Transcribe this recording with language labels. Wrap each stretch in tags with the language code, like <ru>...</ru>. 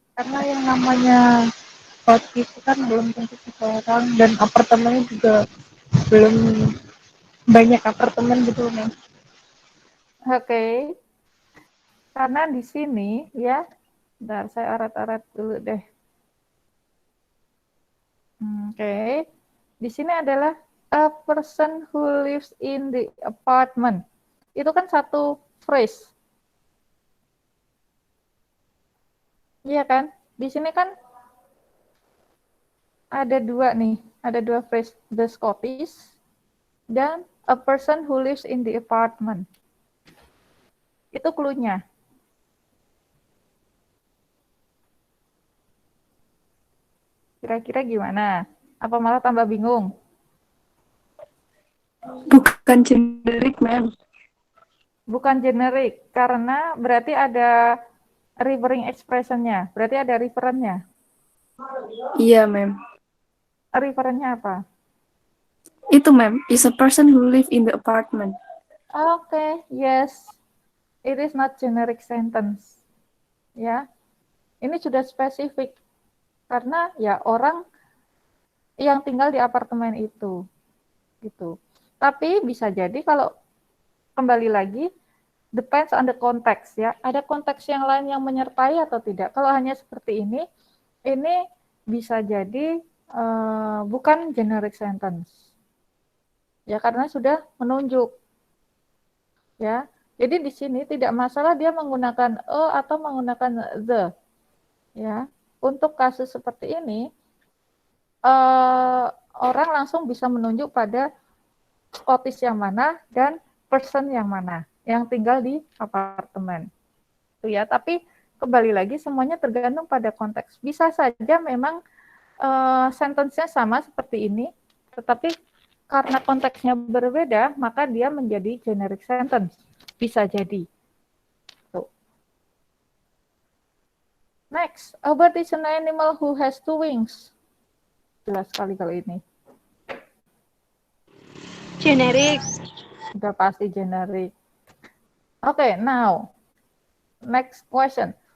<id>Karena yang namanya kos itu kan belum tentu seseorang dan apartemennya juga belum banyak apartemen gitu, Ma'am. Oke. Karena di sini ya, bentar saya arat-arat dulu deh. Oke. Di sini adalah</id> <en>A person who lives in the apartment.</en> <id>Itu kan satu phrase. Iya kan? Di sini kan ada dua nih. Ada dua phrase.</id> <en>The Scottish dan a person who lives in the apartment.</en> <id>Itu clue-nya. Kira-kira gimana? Apa malah tambah bingung? Bukan generik, ma'am. Bukan generik, karena berarti ada referring expression-nya. Berarti ada referennya. Iya, ma'am. Referennya apa?</id> <en>Itu, ma'am, is a person who live in the apartment. Okay, yes. It is not generic sentence.</en> <id>Ya. Ini sudah spesifik. Karena ya orang yang tinggal di apartemen itu. Gitu. Tapi bisa jadi kalau kembali lagi</id> <en>depends on the context</en> <id>ya. Ada konteks yang lain yang menyertai atau tidak. Kalau hanya seperti ini bisa jadi bukan generic sentence. Ya, karena sudah menunjuk. Ya. Jadi di sini tidak masalah dia menggunakan a atau menggunakan the. Ya. Untuk kasus seperti ini orang langsung bisa menunjuk pada Scottish yang mana dan person yang mana yang tinggal di apartemen. Itu ya, tapi kembali lagi semuanya tergantung pada konteks. Bisa saja memang sentence-nya sama seperti ini, tetapi karena konteksnya berbeda, maka dia menjadi generic sentence. Bisa jadi. Tuh.</id> <en>Next, a bird is an animal who has two wings.</en> <id>Jelas sekali kalau ini. Generik. Sudah pasti</id> <en>generic. Okay, now, next question.</en>